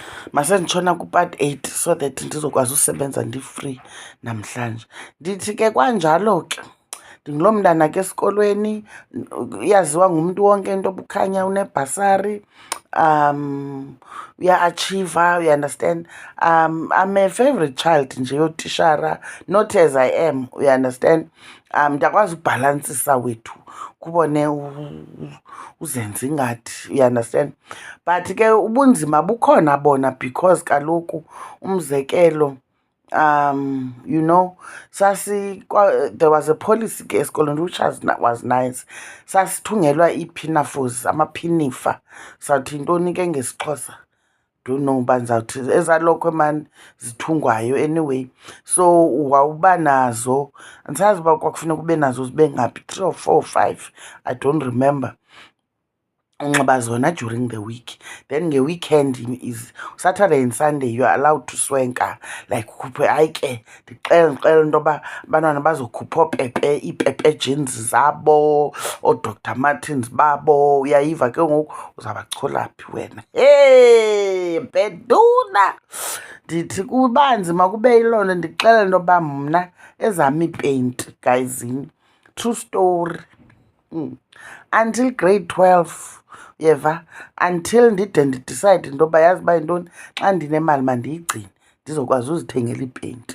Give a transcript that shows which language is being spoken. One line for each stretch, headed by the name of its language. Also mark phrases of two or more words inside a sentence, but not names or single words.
Xhosa: mase nditshona ku-part 8
English: so that
Xhosa: ndizokwazi usebenza ndi-free namhlanje. Ndithi ke kwanjalo ke ndinguloo mntana ke esikolweni iyaziwa ngumntu wonke into obukhanya unebhasari, uya-achieva,
English: you understand. I'm a favorite child
Xhosa: nje yotishara,
English: not as I am, you understand.
Xhosa: Ndiyakwazi ubhalansisa wethu kubone uzenze ingathi,
English: you understand. But
Xhosa: ke ubunzima bukhona bona
English: because
Xhosa: kaloku umzekelo
English: you know, there was a policy
Xhosa: ke esikolweni
English: which was nice.
Xhosa: Sasithungelwa ii-pinafores, amapinifa. Sawuthi yintoni ke ngesixhosa?
English: Don't know
Xhosa: uba ndizawuthi ezalokho mani zithungwayo anyway. So wawuba nazo, andisazi uba kwakufuneka ube nazo zibe ngaphi,
English: 3 or 4 or 5, I don't remember.
Xhosa: Unxiba zona
English: during the week, then nge-weekend is Saturday and Sunday you are allowed to swenka, like ukhuphe.
Xhosa: Hayi ke ndixela into yoba abantwana bazokhupha iipepe jeans zabo, ooDr Martens babo, uyayiva ke ngoku uzabachola phi wena? Hey beduna, ndithi kuba nzima kube yiloo nto ndixela into yoba mna ezam iipeyinti guyzini,
English: true story, until grade 12
Xhosa: yeva, until ndide ndidicide into yoba yazi uba yintoni, xa ndinemali mandiyigcine ndizokwazi uzithengela iipeyinti.